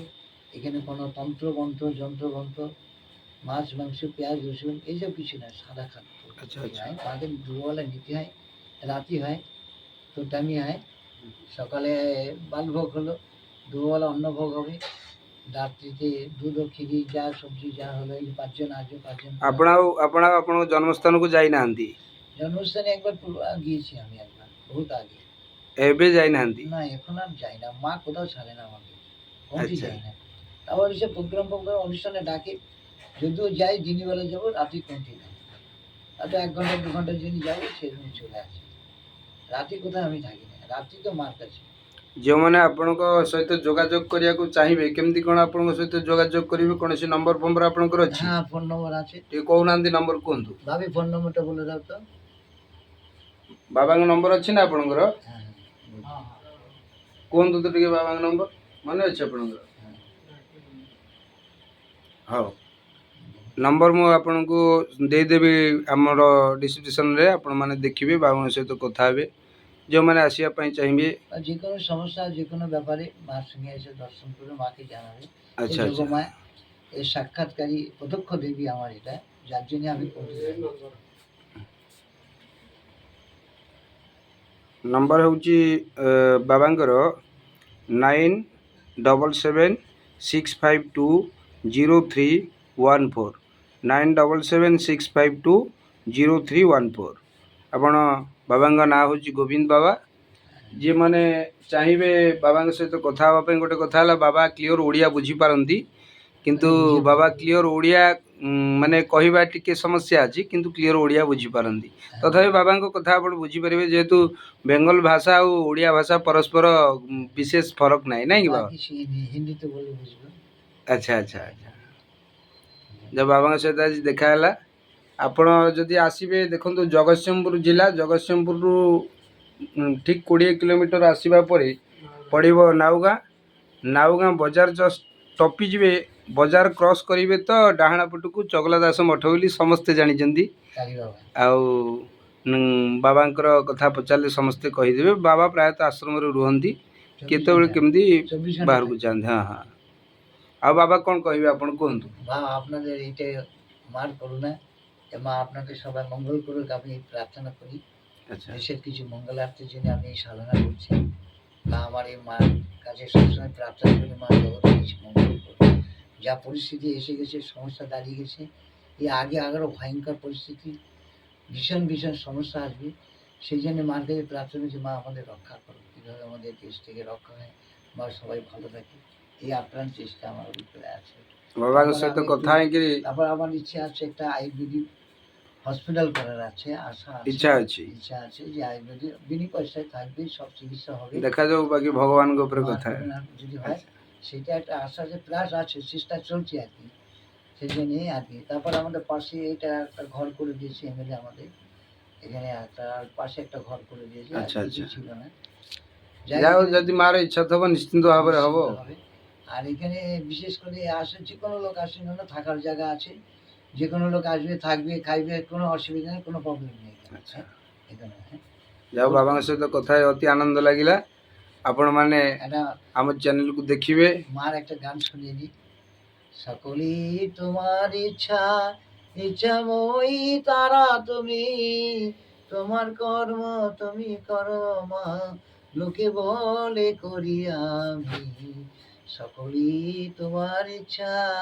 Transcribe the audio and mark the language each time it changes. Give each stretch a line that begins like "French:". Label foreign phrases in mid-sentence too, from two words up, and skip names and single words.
Bangla: এখানে কোনো তন্ত্র যন্ত্র মাছ মাংস পেঁয়াজ রসুন এইসব কিছু না, সাদা খাদ্য আচ্ছা, আচ্ছা। হয়। মাকে দুবেলা নিতে হয়, রাতি হয়, তো টাইমই হয়। সকালে বালভোগ হলো, দুবেলা অন্নভোগ হবে, রাত্রিতে দুধ ও খিরি যা সবজি যা হলো, এই 5 জন 8 জন 5 জন
Odia: ଆପଣ ଆପଣଙ୍କ ଜନ୍ମସ୍ଥାନକୁ ଯାଇନାହାନ୍ତି?
Bangla: জন্মস্থানে একবার গিয়েছি আমি একবার, বহুত আগে।
Odia: ଏବେ ଯାଇନାହାନ୍ତି?
Bangla: না এখন আর যাই না, মা কোথাও ছাড়ে না আমাকে, কোনটি আচ্ছা। যাই না। আবার এসব প্রোগ্রাম অনুষ্ঠানে ডাকে, যদিও যাই দিনের বেলা যাবো, রাতে কোনটি না। হয়তো 1 ঘন্টা 2 ঘন্টার জন্য যাবো, সেরকম চলে আসে। রাতে কোথাও আমি থাকি না, রাত্রি তো মার কাছে।
Odia: ଯେଉଁମାନେ ଆପଣଙ୍କ ସହିତ ଯୋଗାଯୋଗ କରିବାକୁ ଚାହିଁବେ କେମିତି କ'ଣ ଆପଣଙ୍କ ସହିତ ଯୋଗାଯୋଗ କରିବେ? କୌଣସି ନମ୍ବର ଫମ୍ବର ଆପଣଙ୍କର ଅଛି?
Bangla: হ্যাঁ, ফোন নম্বর আছে।
Odia: ଟିକେ କହୁନାହାନ୍ତି ନମ୍ବର କୁହନ୍ତୁ।
Bangla: ভাবি ফোন নম্বরটা বলে দাও তো।
Odia: ବାବାଙ୍କ ନମ୍ବର ଅଛି ନା ଆପଣଙ୍କର?
Bangla: হ্যাঁ হ্যাঁ
Odia: କୁହନ୍ତୁ ତ ଟିକେ ବାବାଙ୍କ ନମ୍ବର, ମନେ ଅଛି ଆପଣଙ୍କର? ହଉ, ନମ୍ବର ମୁଁ ଆପଣଙ୍କୁ ଦେଇଦେବି ଆମର ଡିସ୍କ୍ରିପସନ୍ରେ, ଆପଣମାନେ ଦେଖିବେ, ବାବାଙ୍କ ସହିତ କଥା ହେବେ। ଯେଉଁମାନେ ଆସିବା ପାଇଁ ଚାହିଁବେ।
Bangla: আর যে কোনো সমস্যা, যে কোনো ব্যাপারে মার সঙ্গে এসে দর্শন করে মাকে জানাবে। এই আচ্ছা, আচ্ছা। যোগমায়া, এই সাক্ষাৎকারী প্রত্যক্ষ দেবী আমার এটা, যার জন্য আমি করতে চাই।
Odia: ନମ୍ବର ହେଉଛି ବାବାଙ୍କର 9776520314, 9776520314। ଆପଣ ବାବାଙ୍କ ନାଁ ହେଉଛି ଗୋବିନ୍ଦ ବାବା। ଯେଉଁମାନେ ଚାହିଁବେ ବାବାଙ୍କ ସହିତ କଥା ହେବା ପାଇଁ, ଗୋଟେ କଥା ହେଲା ବାବା କ୍ଲିଅର୍ ଓଡ଼ିଆ ବୁଝିପାରନ୍ତି, କିନ୍ତୁ ବାବା କ୍ଲିଅର୍ ଓଡ଼ିଆ ମାନେ କହିବା ଟିକେ ସମସ୍ୟା ଅଛି, କିନ୍ତୁ କ୍ଲିଅର୍ ଓଡ଼ିଆ ବୁଝିପାରନ୍ତି। ତଥାପି ବାବାଙ୍କ କଥା ଆପଣ ବୁଝିପାରିବେ, ଯେହେତୁ ବେଙ୍ଗଲ ଭାଷା ଆଉ ଓଡ଼ିଆ ଭାଷା ପରସ୍ପର ବିଶେଷ ଫରକ ନାହିଁ, ନାଇଁ କି ବାବା?
Bangla: বাকি হিন্দিতে বলে বুঝবে।
Odia: ଆଚ୍ଛା, ଆଚ୍ଛା, ଆଚ୍ଛା। ଯା ବାବାଙ୍କ ସହିତ ଆଜି ଦେଖା ହେଲା। ଆପଣ ଯଦି ଆସିବେ, ଦେଖନ୍ତୁ ଜଗତସିଂହପୁର ଜିଲ୍ଲା, ଜଗତସିଂହପୁରରୁ ଠିକ୍ 20 କିଲୋମିଟର ଆସିବା ପରେ ପଡ଼ିବ ନାଉଗାଁ। ନାଉଗାଁ ବଜାର ଜଷ୍ଟ ଟପିଯିବେ, ବଜାର କ୍ରସ୍ କରିବେ ତ ଡାହାଣ ପଟକୁ ଚଗଲା ଦାସ ମଠ ବୋଲି ସମସ୍ତେ ଜାଣିଛନ୍ତି।
Bangla: কালী বাবা।
Odia: ଆଉ ବାବାଙ୍କର କଥା ପଚାରିଲେ ସମସ୍ତେ କହିଦେବେ। ବାବା ପ୍ରାୟତଃ ଆଶ୍ରମରେ ରୁହନ୍ତି, କେତେବେଳେ କେମିତି
Bangla: 24 ঘন্টা
Odia: ବାହାରକୁ ଯାଆନ୍ତି। ହଁ ହଁ। ଆଉ ବାବା କ'ଣ କହିବେ ଆପଣ কুহନ୍ତୁ?
Bangla: মা আপনাদের এইটা মার করুণা, মা আপনাদের সবাই মঙ্গল করুক, আমি প্রার্থনা করি। আচ্ছা, দেশের কিছু মঙ্গলার্থের জন্য আমি এই সাধনা করছি। বা আমার এই মার কাছে সবসময় প্রার্থনা করি, মা জগতের কিছু মঙ্গল করুক। যা পরিস্থিতি এসে গেছে, সমস্যা দাঁড়িয়ে গেছে, এই আগে আরও ভয়ঙ্কর পরিস্থিতি, ভীষণ ভীষণ সমস্যা আসবে। সেই জন্য মার কাছে প্রার্থনা করছি, মা আমাদের রক্ষা করুক, কীভাবে আমাদের দেশ থেকে রক্ষা হয়, মা সবাই ভালো থাকে, এই আপ্রাণ চেষ্টা আমার ভিতরে আছে।
Odia: বাবাଙ୍କ ସହିତ କଥା ହେଇକିରି
Bangla: তারপর আমার ইচ্ছা আছে একটা আয়ুর্বেদিক হসপিটাল করার আছে, আশা আছে,
Odia: ইচ্ছা ଅଛି।
Bangla: ইচ্ছা আছে যে আয়ুর্বেদিক বিনা পয়সায় থাকবে, সব চিকিৎসা হবে।
Odia: ଦେଖାଯାଉ, ବାକି ଭଗବାନଙ୍କ ଉପରେ
Bangla: মার
Odia: କଥା।
Bangla: করুণা যদি হয়, সেটা একটা আশা আছে, প্লাস আছে, চেষ্টা চলছে আর কি, সেই জন্যই আর কি। তারপর আমাদের পাশে এটা একটা ঘর করে দিয়েছে এমএলএ আমাদের, এখানে একটা পাশে একটা ঘর করে দিয়েছে, আর আচ্ছা, কিছু আচ্ছা। ছিল না। যাও, যদি মার ইচ্ছা থাকবে নিশ্চিন্ত ভাବରେ হব। আর এখানে বিশেষ করে আসে, যে কোনো লোক আসে না, থাকার জায়গা আছে, যে কোনো লোক আসবে, থাকবে, খাইবে, কোনো অসুবিধা নেই, কোনো প্রবলেম নেই আচ্ছা। এখানে। যাও,
Odia: ବାବାଙ୍କ ସହିତ କଥା ହେଇ ଅତି ଆନନ୍ଦ ଲାଗିଲା। ଆପଣମାନେ
Bangla: একটা
Odia: ଆମ ଚ୍ୟାନେଲକୁ ଦେଖିବେ।
Bangla: মার একটা গান শুনিয়ে দিই। সকলেই তোমার ইচ্ছা, ইচ্ছাময়ী তারা তুমি, তোমার কর্ম তুমি করো মা, লোকে বলে করি আমি, সকলেই তোমার ইচ্ছা।